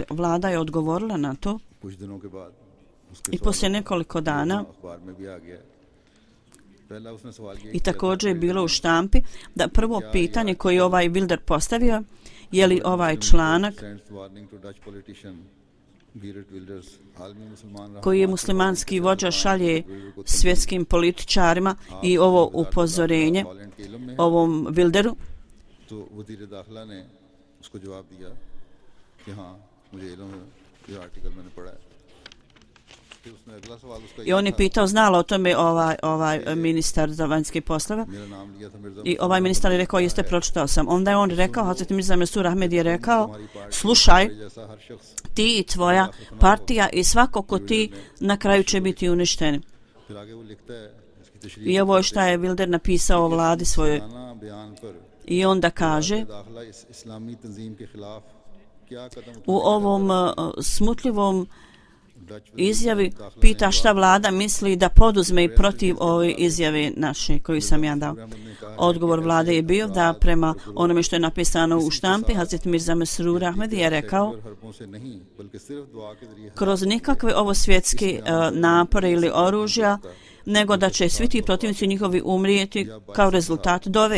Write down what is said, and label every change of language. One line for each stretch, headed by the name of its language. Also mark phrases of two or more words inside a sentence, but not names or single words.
Bosnian: Vlada je odgovorila na to i poslije nekoliko dana i također je bilo u štampi da prvo pitanje koje je ovaj Wilders postavio, je li ovaj članak koji je muslimanski vođa šalje svjetskim političarima i ovo upozorenje ovom Wildersu,
Urdu: تو وزیر داخلہ نے اس کو جواب دیا کہ ہاں مجھے علم ہے، یہ آرٹیکل میں نے پڑھا ہے. پھر اس نے اگلا سوال اس کا
Bosnian: I on je pitao, znala o tome ovaj ministar za vanjske poslove.
Urdu: میرا نام لیا تھا مرزا
Bosnian: I ovaj ministar je rekao, jeste, pročitao sam. Onda je on rekao, Hazreti Mirza Mesur Ahmed je rekao, slušaj,
Urdu: جیسا ہر شخص.
Bosnian: ti i tvoja partija i svako ko ti na kraju će biti uništeni.
Urdu: پھر آگے وہ لکھتا ہے اس کی تشریح
Bosnian: I ovo je šta je Wilder napisao o vladi svojoj.
Urdu: بیان پر
Bosnian: I onda kaže,
Urdu: داخلہ اسلامی تنظیم کے خلاف کیا قدم
Bosnian: u ovom smutljivom izjavi pita šta vlada misli da poduzme i protiv ove izjave naše koju sam ja dao. Odgovor vlade je bio da prema onome što je napisano u štampi, Hazret Mirza Mesrur Ahmed je rekao, kroz nikakve ovo svjetske napore ili oružja, nego da će svi ti protivnici njihovi umrijeti kao rezultat dove.